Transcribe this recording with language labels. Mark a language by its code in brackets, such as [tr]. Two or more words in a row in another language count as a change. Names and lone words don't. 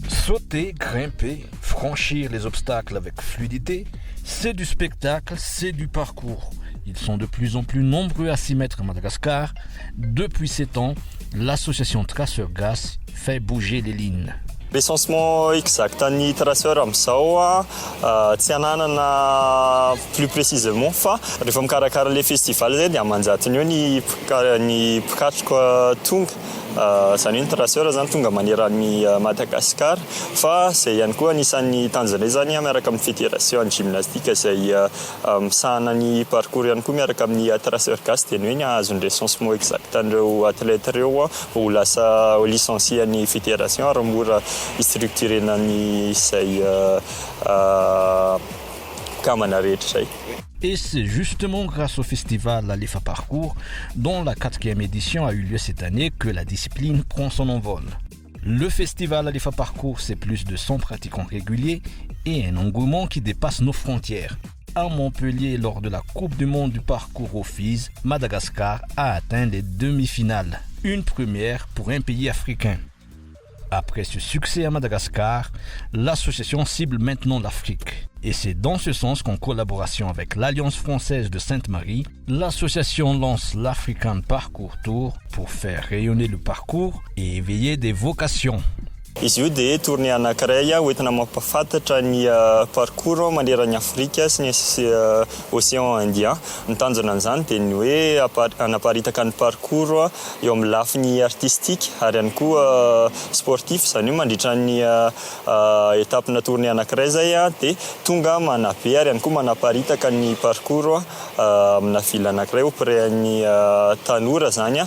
[fr] Sauter, grimper, franchir les obstacles avec fluidité, c'est du spectacle, c'est du parcours. Ils sont de plus en plus nombreux à s'y mettre à Madagascar. Depuis 7 ans, l'association Traceur GAS fait bouger les lignes. Recensement exact [mg] ny traceur amin'izao tsy ananana [fr] plus précisément [mg] fa rehefa mikarakara [fr] le festival [mg] zay dia amanjatony eo ny mpikatroka tonga zany hoe ny traceur zany tonga maneran'ny Madagasikara fa zay ihany koa anisan'ny tanjona zany miaraka amin'ny [fr] fédération gymnastique [mg] zay misahana ny parcours ihany koa miaraka amin'ny traceur GAS dia ny hoe ny ahazo ny [fr] recensement exact [mg] an'ireo athlète ireo ho lasa licencié ny fédération ary mora structurena ny izay kamana rehetra zay. [fr] Et c'est justement grâce au festival Alifa Parcours, dont la 4e édition a eu lieu cette année, que la discipline prend son envol. Le festival Alifa Parcours, c'est plus de 100 pratiquants réguliers et un engouement qui dépasse nos frontières. À Montpellier, lors de la Coupe du monde du parcours au FIS, Madagascar a atteint les demi-finales. Une première pour un pays africain. Après ce succès à Madagascar, l'association cible maintenant l'Afrique. Et c'est dans ce sens qu'en collaboration avec l'Alliance française de Sainte-Marie, l'association lance l'African Parcours Tour pour faire rayonner le parcours et éveiller des vocations. [mg] Izy io dia tournée anankiray hoentina mampafantatra ny parcours maneran'ny Afrika sy ny océan Indien. Ny tanjona an'izany dia ny hoe anaparitaka ny parcours eo amin'ny lafiny artistique ary ihany koa sportif, izany hoe mandritra ny étapena tournée anankiray zay dia tonga manabe ary ihany koa manaparitaka ny parcours amina ville anankiray auprès ny tanora zany.